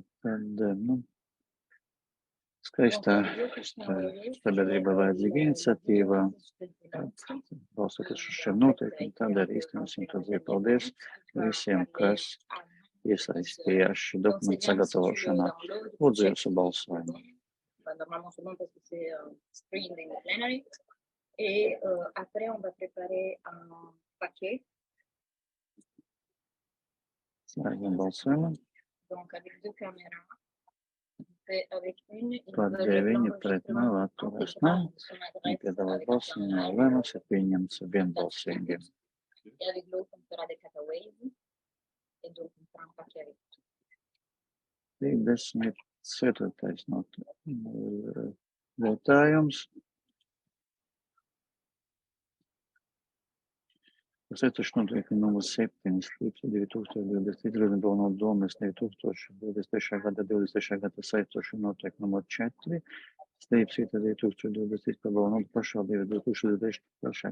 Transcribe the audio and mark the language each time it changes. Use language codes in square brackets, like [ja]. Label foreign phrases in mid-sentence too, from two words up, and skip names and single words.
[lv] Tad, skaistā sabiedrība vajadzīga iniciatīva. Balstoties uz šiem noteikumiem, tādēļ īstenosim to dzīvi. Paldies visiem, kas iesaistījās šī dokumenta sagatavošanā. Lūdzu jūsu balsojumu. [fr] Normalement, c'est bon parce que c'est [en] screened in the plenary. [fr] Et après, on va préparer un paquet. [lv] Slēdzam balsojumu. [fr] Donc, avec deux caméras. Et avec une, [lv] Par 9 pret nav atturas, nav. Nepiedalās balsojumā, lēmums ir pieņemts vienbalsīgi. [fr] Et avec l'autre, on fera des cataways. Et donc, on fera un paquet avec tout. [lv] 34. jautājums. Saistošu noteikumu numur 7 slīpsīta 2023 balnodu domes 2023. gada 23. gada saistošu noteikumu numur 4 slīpsīta 2023 balnodu pašvaldību 2023.